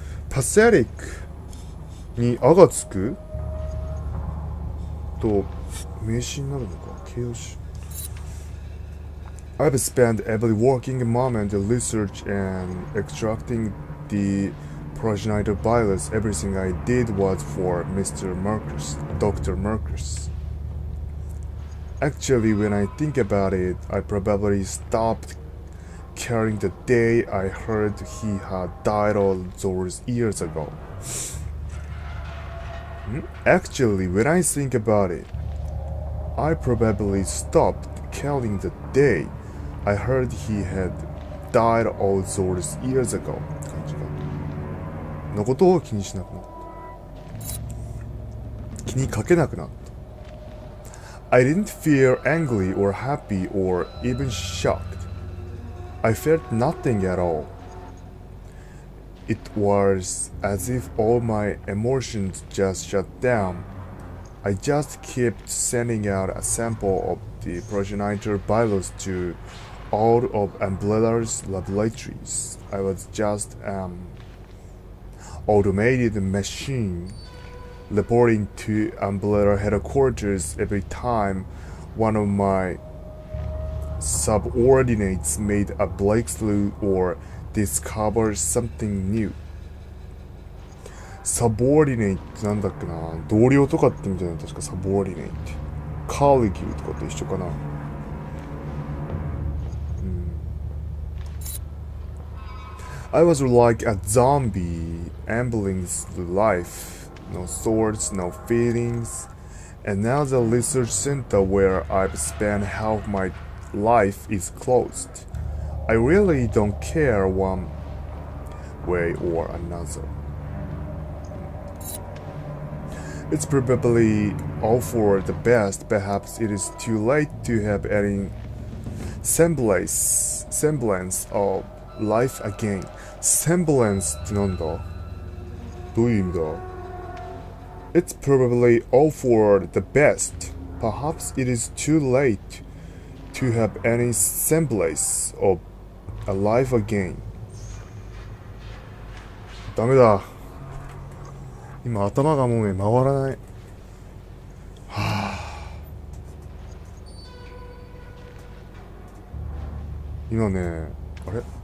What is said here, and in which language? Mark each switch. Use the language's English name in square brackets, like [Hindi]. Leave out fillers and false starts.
[Japanese] Pathetic にあがつくと名詞になるのか形容詞。 [English] I've spent every working moment research and extracting the progenitor virus. Everything I did was for Dr. Marcus. Actually, when I think about it, I probably stopped caring the day I heard he had died all those years ago. Actually, when I think about it, I probably stopped counting the day I heard he had died all those years ago. [Japanese] 感じがのことを気にしなくなった。気にかけなくなった。 [English] I didn't feel angry or happy or even shocked. I felt nothing at all. It was as if all my emotions just shut down. I just kept sending out a sample of the progenitor virus to all of Umbrella's laboratories. I was just an automated machine reporting to Umbrella headquarters every time one of my subordinates made a breakthrough or discovered something new. [Japanese] Subordinate ってなんだっけな、同僚とかって意味じゃない、確か subordinate。 colleague とかと一緒かな。 [English] I was like a zombie ambling through life. No thoughts, no feelings. And now the research center where I've spent half my life is closed. I really don't care one way or another. It's probably all for the best. Perhaps it is too late to have any semblance of life again. [Japanese] Semblance ってなんだ？どういう意味だ？ [English] It's probably all for the best. Perhaps it is too late to have any semblance of a life again. [Japanese] ダメだ。今頭がもうね回らない。はあ。今ね、あれ？